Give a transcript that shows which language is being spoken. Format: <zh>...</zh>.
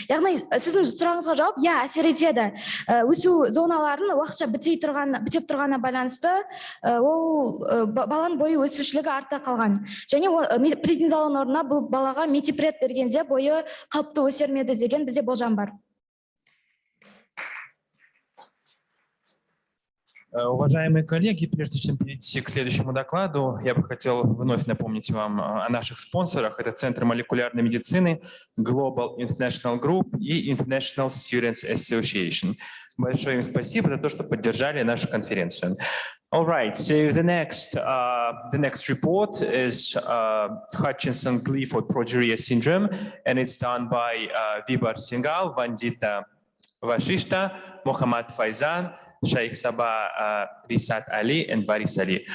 <kk>Яғни сіздің сұрағыңызға жауап, иә, әсер етеді. Өсу зоналарын уақытша бітеп тұрғаны байланысты ол баланың бойы өсушілігі артта қалған. Және преднизолон орнына бұл балаға метипред бергенде бойы қалыпты өсермеді деген бізде болжам бар.</kk> <ru>Уважаемые коллеги, прежде чем перейти к следующему докладу, я бы хотел вновь напомнить вам о наших спонсорах. Это Центр молекулярной медицины, Global International Group и International Students Association. Большое им спасибо за то, что поддержали нашу конференцию.</ru> <en>All right, so the next report is Hutchinson-Gilford progeria syndrome, and it's done by Vibar Singhal, Vandita Vashishta, Mohammad Faizan, Sheikh Sabah Risat Ali, and Baris Ali.</en>